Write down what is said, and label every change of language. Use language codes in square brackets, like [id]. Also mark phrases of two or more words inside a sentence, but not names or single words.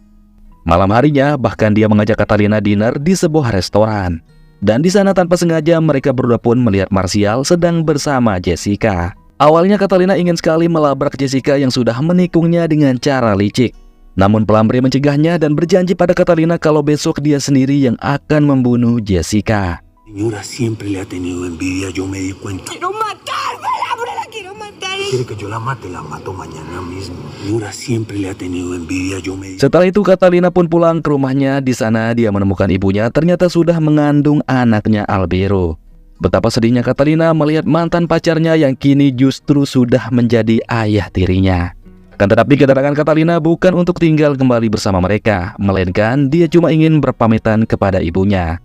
[id] Malam harinya, bahkan dia mengajak Catalina dinner di sebuah restoran. Dan di sana tanpa sengaja mereka berdua pun melihat Martial sedang bersama Jessica. Awalnya Catalina ingin sekali melabrak Jessica yang sudah menikungnya dengan cara licik. Namun Plumbre mencegahnya dan berjanji pada Catalina kalau besok dia sendiri yang akan membunuh Jessica. [es] Señora siempre le ha tenido envidia, yo me di cuenta. Quiero matármela, hombre, la quiero matar. Quiere que yo la mato mañana mismo. Señora siempre le ha tenido envidia, yo me di... [id] Setelah itu Catalina pun pulang ke rumahnya. Di sana dia menemukan ibunya ternyata sudah mengandung anaknya Albeiro. Betapa sedihnya Catalina melihat mantan pacarnya yang kini justru sudah menjadi ayah tirinya. Kan tetapi kedatangan Catalina bukan untuk tinggal kembali bersama mereka, melainkan dia cuma ingin berpamitan kepada ibunya.